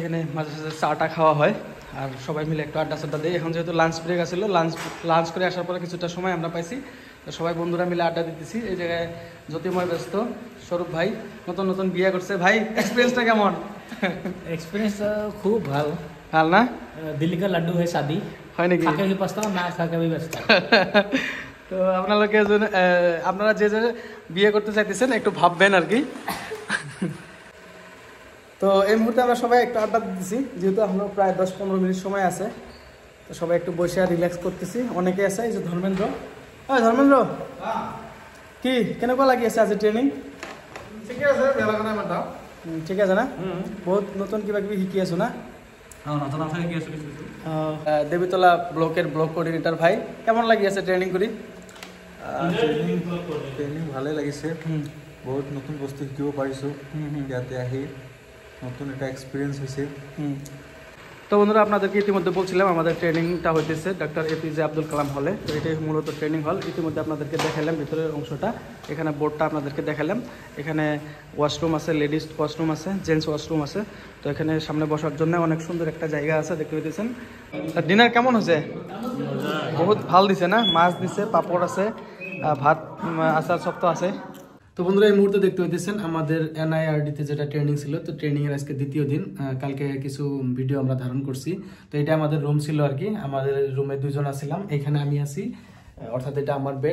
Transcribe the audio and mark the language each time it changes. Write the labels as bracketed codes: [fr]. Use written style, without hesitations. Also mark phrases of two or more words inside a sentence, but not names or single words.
[bn] এখানে মাঝে মাঝে চাটা খাওয়া হয়, আর সবাই মিলে একটু আড্ডা সাড্ডা দিই। এখন যেহেতু লাঞ্চ ব্রেক আসছিল, লাঞ্চ করে আসার পরে কিছুটা সময় আমরা পাইছি। তো সবাই বন্ধুরা মিলে আড্ডা দিতেছি। এই জায়গায় জ্যোতিময় ব্যস্ত, স্বরূপ ভাই নতুন বিয়ে করছে। ভাই এক্সপিরিয়েন্সটা কেমন? এক্সপিরিয়েন্স খুব ভালো। ভাল না? [hi] दिल्ली का लड्डू है शादी, [bn] হয় নাকি? [hi] খাকে भी पछताओ ना खाके भी पछताओ। [bn] তো আপনারা যে বিয়ে করতে চাইতেছেন একটু ভাববেন আর কি। তো এই মুহূর্তে আমরা সবাই একটু আড্ডা দিতেছি, যেহেতু এখনো প্রায় 10-15 মিনিট সময় আছে। তো সবাই একটু বসে আর রিল্যাক্স করতেছি। অনেকে আছে, এই যে [as] ধর্মেন্দ্র। হ্যাঁ ধর্মেন্দ্র, কি কেনেকুৱা লাগি আছে আজি ট্রেনিং? ঠিকে আছে, বেয়া লগা নাই ইমান এটা। ঠিক আছে না? বহুত নতুন কিবা কিবি শিকি আছো না? নতুন আছে কি আছে? দেবীতলা ব্লকের ব্লক কোঅর্ডিনেটর ভাই, কেমন লাগি আছে ট্রেনিং কৰি? ট্ৰেইনিং ভালেই লাগিছে, বহুত নতুন বস্তু শিকিব পাৰিছোঁ ইয়াতে আহি, নতুন এটা এক্সপিৰিয়েঞ্চ হৈছে। [bn] তো বন্ধুরা, আপনাদেরকে ইতিমধ্যে বলছিলাম আমাদের ট্রেনিংটা হইতেছে ডক্টর APJ আব্দুল কালাম হলে। তো এটাই মূলত ট্রেনিং হল। ইতিমধ্যে আপনাদেরকে দেখালাম ভিতরের অংশটা, এখানে বোর্ডটা আপনাদেরকে দেখালাম। এখানে ওয়াশরুম আছে, লেডিস ওয়াশরুম আছে, জেন্টস ওয়াশরুম আছে। তো এখানে সামনে বসার জন্য অনেক সুন্দর একটা জায়গা আছে, দেখতে পেতেছেন। ডিনার কেমন হয়েছে? বহুত ভাল দিছে না? মাছ দিছে, পাপড় আছে, ভাত, আচার সব তো আছে। তো বন্ধুরা, এই মুহূর্তে দেখতে পাইতেছেন আমাদের NIRD-তে যেটা ট্রেনিং ছিল। তো ট্রেনিংয়ের আজকে 2য় দিন। কালকে কিছু ভিডিও আমরা ধারণ করছি। তো এটা আমাদের রুম ছিল আর কি। আমাদের রুমে 2 জন আসছিলাম, এখানে আমি আছি, অর্থাৎ এটা আমার বেড।